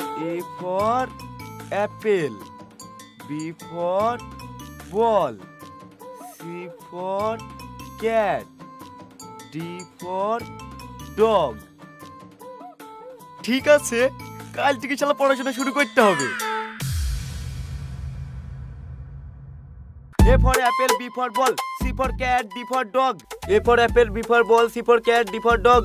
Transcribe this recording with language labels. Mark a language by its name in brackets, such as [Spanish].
[English] A for apple, B for ball, C for cat, D for dog. [Bangla] ঠিক আছে, কাল থেকে শালা পড়াশোনা শুরু করতে হবে। [English] A for apple, B for ball, C for cat, D for dog. A for apple, B for ball, C for cat, D for dog.